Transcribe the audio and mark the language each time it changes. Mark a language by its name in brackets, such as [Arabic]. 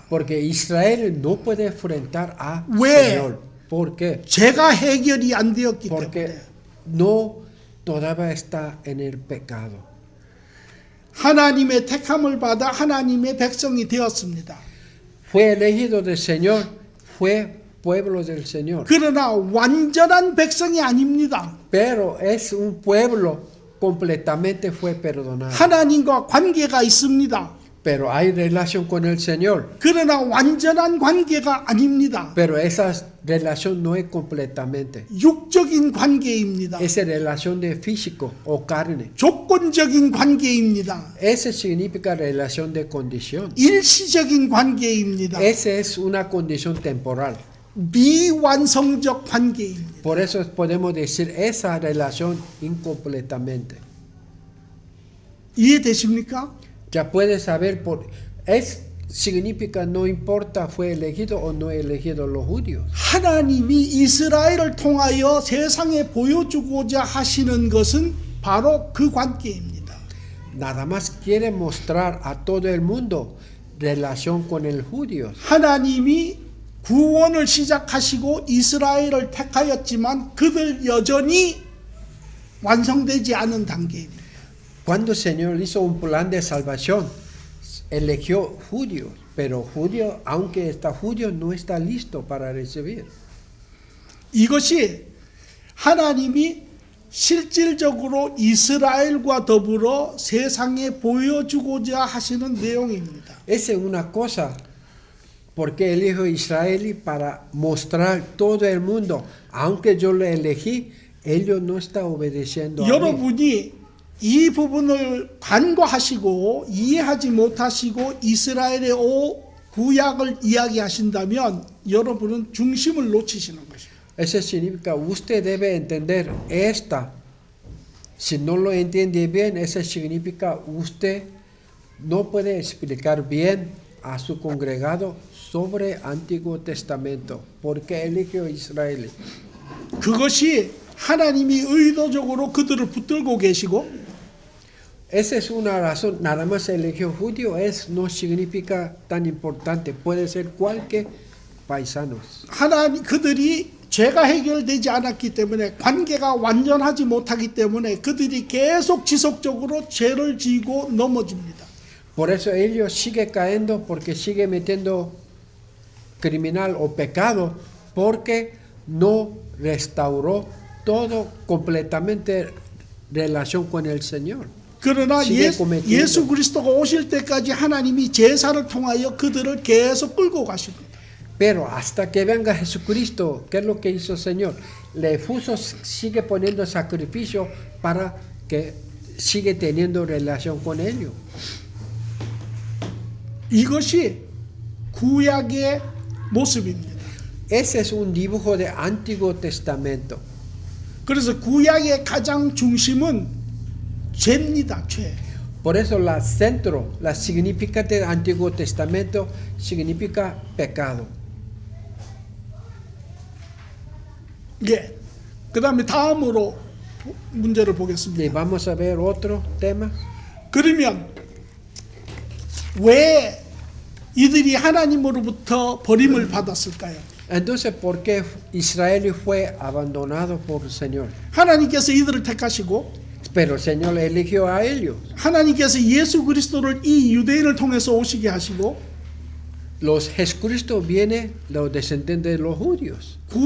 [Spanish] Porque Israel no puede enfrentar a [Korean] 왜? [Spanish] Señor. ¿Por qué? [Korean] 죄가 해결이 안 되었기 [Spanish] Porque [Korean] 때문에 [Spanish] no todavía está en el pecado. [Korean] 하나님의 택함을 받아 하나님의 백성이 되었습니다. [Spanish] Fue elegido del Señor, fue pueblo del Señor. [Korean] 그러나 완전한 백성이 아닙니다. [Spanish] Pero es un pueblo completamente fue perdonado. [Korean] 하나님과 관계가 있습니다. [Spanish] Pero hay relación con el Señor. [Korean] 그러나 완전한 관계가 아닙니다. [Spanish] Pero esa relación no es completamente. [Korean] 육적인 관계입니다. [Spanish] Esa relación de físico o carne. [Korean] 조건적인 관계입니다. [Spanish] Ese significa relación de condición. [Korean] 일시적인 관계입니다. [Spanish] Esa es una condición temporal. [Korean] 미완성적 관계입니다. [Spanish] Por eso podemos decir esa relación incompletamente. [Korean] 이해되십니까? [Spanish] Ya puedes saber significa no importa fue elegido o no elegido los judíos. [Korean] 하나님이 이스라엘을 통하여 세상에 보여주고자 하시는 것은 바로 그 관계입니다. [Spanish] Nada más quiere mostrar a todo el mundo relación con el judío. [Korean] 하나님이 구원을 시작하시고 이스라엘을 택하였지만 그들 여전히 완성되지 않은 단계입니다. [Spanish] Cuando el Señor hizo un plan de salvación, eligió judíos, pero judío, aunque está judío, no está listo para recibir. [Korean] 이것이 하나님이 실질적으로 이스라엘과 더불어 세상에 보여주고자 하시는 내용입니다. [Spanish] Esa es una cosa, porque elijo a Israel para mostrar todo el mundo, aunque yo lo elegí, ellos no están obedeciendo a mí. [Korean] 여러분이 이 부분을 간과하시고 이해하지 못하시고 이스라엘의 구약을 이야기하신다면 여러분은 중심을 놓치시는 것입니다. [Spanish] Eso significa, usted debe entender esta. Si no lo entiende bien, eso significa usted no puede explicar bien a su congregado sobre Antiguo Testamento, porque eligió a Israel. [Korean] 그것이 하나님이 의도적으로 그들을 붙들고 계시고 [Spanish] Esa es una razón, nada más eligió judío, no significa tan importante, puede ser cualquier paisanos. [Korean] 하나님 그들이 죄가 해결되지 않았기 때문에 관계가 완전하지 못하기 때문에 그들이 계속 지속적으로 죄를 지고 넘어집니다. [Spanish] Por eso ellos siguen cayendo porque siguen metiendo criminal o pecado porque no restauró todo completamente relación con el Señor. [Korean] 그러나 시계 꿈에 예수 그리스도가 오실 때까지 하나님이 제사를 통하여 그들을 계속 끌고 가십니다. [Spanish] Pero hasta que venga Jesucristo, ¿qué es lo que hizo el Señor? Le puso, sigue poniendo sacrificio para que sigue teniendo relación con ellos. [Korean] 이것이 구약의 모습입니다. [Spanish] ese es un dibujo de Antiguo Testamento. [Korean] 그래서 구약의 가장 중심은 죄입니다. 죄. [Spanish] Por eso la centro, la significa del Antiguo Testamento significa pecado. [Korean] 예. 그다음에 다음으로 문제를 보겠습니다. [Spanish] Y vamos a ver otro tema. [Korean] 그러면 왜 이들이 하나님으로부터 버림을 받았을까요? [Spanish] Entonces, ¿por qué Israel fue abandonado por el Señor? [Korean] 하나님께서 이들을 택하시고 [Spanish] Pero el Señor eligió a ellos. [Korean] 하나님께서 예수 그리스도를 이 유대인을 통해서 오시게 하시고 [Spanish] Jesucristo viene, los descendientes de los judíos.